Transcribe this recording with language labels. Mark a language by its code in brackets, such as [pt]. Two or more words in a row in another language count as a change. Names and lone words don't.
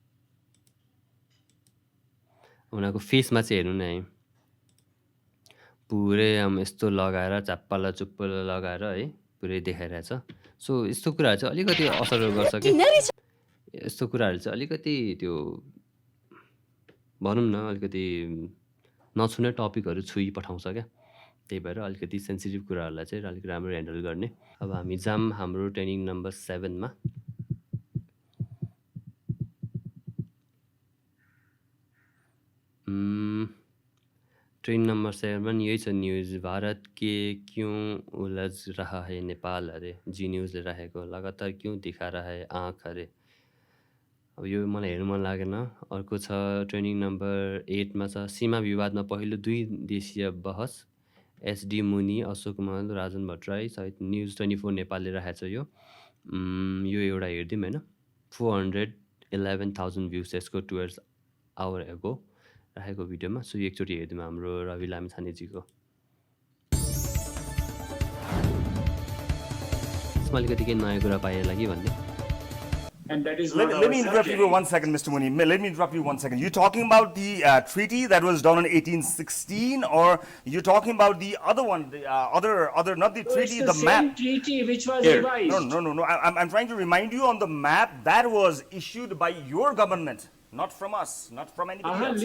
[ne] उनीहरूको फेसमा चाहिँ हेर्नु न है पुरै यस्तो लगाएर चाप्पाला चुप्पाला लगाएर है पुरै देखाइरहेछ सो यस्तो कुराहरू चाहिँ अलिकति असर गर्छ कि यस्तो कुराहरू चाहिँ अलिकति त्यो भनौँ न अलिकति नछुने टपिकहरू छुइ पठाउँछ क्या त्यही भएर अलिकति सेन्सिटिभ कुराहरूलाई चाहिँ अलिक राम्रो ह्यान्डल गर्ने अब हामी जाम हाम्रो [en] training number [ne] 7 मा [en] training number [hi] 7 यही छ न्यूज़ भारत के क्यों उलझ रहा है नेपाल अरे जी [ne] न्यूज़ले राखेको [hi] लगातार क्यों दिखा रहा है आँख [ne] अरे अब यो मलाई हेर्नु मन लागेन अर्को छ [en] training number [ne] 8 मा छ सीमा विवादमा पहिलो 2 देशीय बहस एसडी मुनि अशोक महल राजन भट्टराई सहित न्यूज 24 नेपालले राखेको छ यो एउटा हेर्दिम हैन 411,000 भ्युज यसको 2 [en] hour ago [ne] राखेको भिडियोमा सो एकचोटि हेर्दिम हाम्रो रवि लामिछानेजीको यसमा अलिकति केही नयाँ कुरा पाएला कि भन्ने [en] And that is let me interrupt you for 1 second, Mr. Muni. Let me interrupt you 1 second. You're talking about the treaty that was done in 1816, or you're talking about the other one, the other, not the treaty, the map. Same treaty which was revised. No. I'm trying to remind you on the map that was issued by your government, not from us, not from anybody else.